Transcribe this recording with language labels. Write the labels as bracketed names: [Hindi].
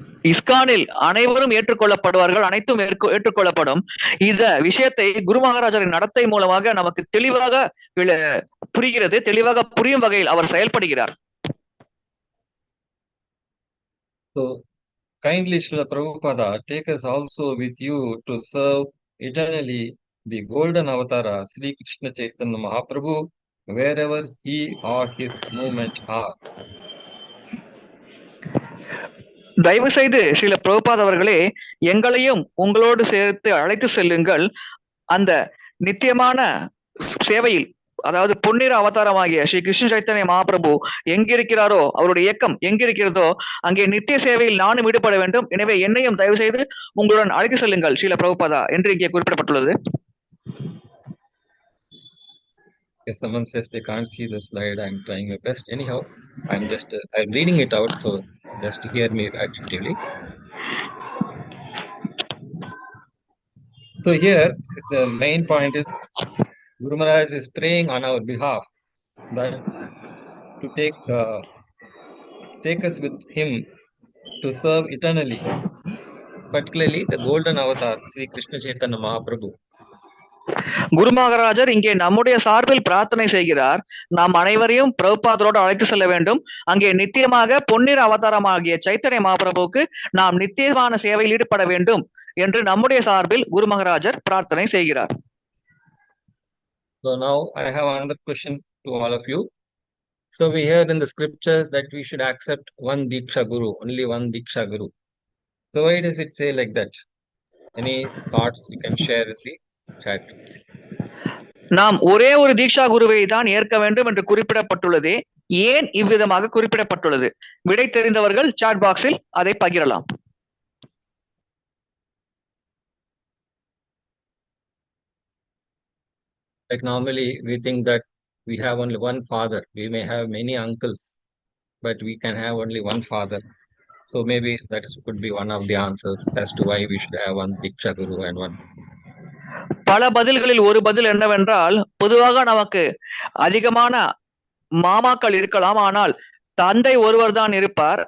[Tamil] இஸ்கானில் அனைவரும் ஏற்றுக்கொள்ளப்படுவார்கள், அனைத்தும் ஏற்றுக்கொள்ளப்படும். இந்த விஷயத்தை குரு மகாராஜரின் நடத்தை மூலமாக நமக்கு தெளிவாக புரிகிறது. தெளிவாக புரியும் வகையில் அவர் செயல்படுகிறார். [English] So kindly Srila Prabhupada, take us also with you to serve eternally the golden avatara Sri Krishna Chaitanya Mahaprabhu wherever he or his movement are. [Tamil] தயவு செய்து ஸ்ரீல பிரபுபாத் அவர்களே, எங்களையும் உங்களோடு சேர்த்து அழைத்து செல்லுங்கள். அந்த நித்தியமான சேவையில், அதாவது பொன்னிற அவதாரமாகிய ஸ்ரீ கிருஷ்ண சைத்தன்ய மகாபிரபு எங்கிருக்கிறாரோ, அவருடைய இயக்கம் எங்கிருக்கிறதோ அங்கே நித்திய சேவையில் நானும் ஈடுபட வேண்டும். எனவே என்னையும் தயவு செய்து உங்களுடன் அழைத்து செல்லுங்கள் ஸ்ரீல பிரபுபாதா என்று இங்கே குறிப்பிடப்பட்டுள்ளது. [English] If someone says they can't see the slide, I'm trying my best. Anyhow, I'm reading it out, so just hear me actively. So here, the main point is Guru Maharaj is praying on our behalf that to take us with him to serve eternally, particularly the golden avatar Sri Krishna Chaitanya Mahaprabhu. [Tamil] குரு மகாராஜர் இங்கே நம்முடைய சார்பில் பிரார்த்தனை செய்கிறார். நாம் அனைவரையும் பிரபுபாதரோடு அழைத்து செல்ல வேண்டும். அங்கே நித்தியமாக பொன்னிற அவதாரமாகிய சைத்தன்ய மகாபிரபுவுக்கு நாம் நித்தியமான சேவையில் ஈடுபட வேண்டும் என்று நம்முடைய சார்பில் குரு மகாராஜர் பிரார்த்தனை செய்கிறார். [English] So now I have another question to all of you. So we heard in the scriptures that we should accept one Diksha Guru, only one Diksha Guru. So why does it say like that? Any thoughts you can share with the chat? [Tamil] நாம் ஒரே ஒரு தீக்ஷா குருவை தான் ஏற்க வேண்டும் என்று குறிப்பிடப்பட்டுள்ளது. ஏன் இவ்விதமாக குறிப்பிடப்பட்டுள்ளது? விடை தெரிந்தவர்கள் சாட் பாக்ஸில் அதை பகிரலாம். [English] Like normally we think that we have only one father. We may have many uncles, but we can have only one father. So maybe that could be one of the answers as to why we should have one Diksha Guru and one. [Tamil] பல பதில்களில் ஒரு பதில் என்னவென்றால், பொதுவாக நமக்கு அதிகமான மாமாக்கள் இருக்கலாம், ஆனால் தந்தை ஒருவர் தான் இருப்பார்.